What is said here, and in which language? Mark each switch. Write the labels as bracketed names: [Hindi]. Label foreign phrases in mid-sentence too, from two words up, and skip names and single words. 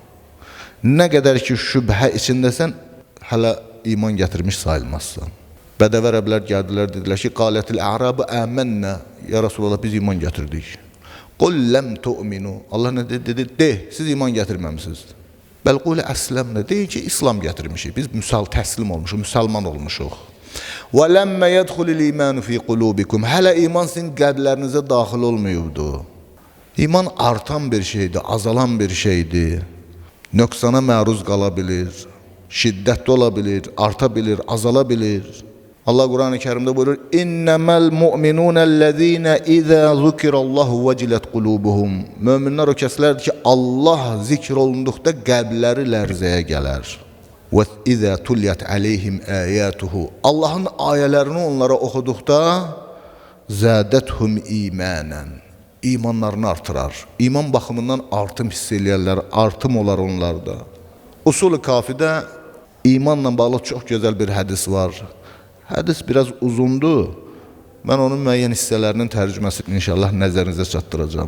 [Azerbaijani] Nə qədər ki şübhə içindəsən, hələ iman gətirmiş sayılmazsan. Bədəvi ərəblər gəldilər, dedilər ki, [Arabic] قالت الأعراب آمنا يا رسول الله, [Azerbaijani] biz iman gətirdik. [Arabic] قل لم تؤمنوا, [Azerbaijani] Allah nə dedi? De, siz iman gətirməmisiniz. [Arabic] بل قولوا أسلمنا, [Azerbaijani] deyin ki, İslam gətirmişik, biz təslim olmuşuq, müsəlman olmuşuq. [Arabic] وَلَمَّ يَدْخُلِ الْإِيمَانُ فِي قُلُوبِكُمْ. [Azerbaijani] Hələ iman sizin qəlblərinizə daxil olmayıbdı. İman artan bir şeydir, azalan bir şeydir. Nöqsana məruz qala bilir, şiddətli ola bilir, arta bilir, azala bilir. Allah Quran-ı Kərimdə buyurur, [Arabic] إنما المؤمنون الذين إذا ذكر الله وجلت قلوبهم. [Azerbaijani] Möminlər o kəslərdir ki, Allah zikr olunduqda qəlbləri lərzəyə gələr. [Arabic] وَإِذَا تُلْيَتْ عَلَيْهِمْ آيَاتُهُ. [Azerbaijani] Allah'ın ayələrini onlara oxuduqda [Arabic] زَادَتْهُمْ إِيمَانًا. [Azerbaijani] İmanlarını artırar. İman baxımından artım hiss eləyərlər, artım olar onlarda. Usul-u Kafidə imanla bağlı çox gözəl bir hədis var. Hədis biraz uzundur. Mən onun müəyyən hissələrinin tərcüməsini inşallah nəzərinizə çatdıracağım.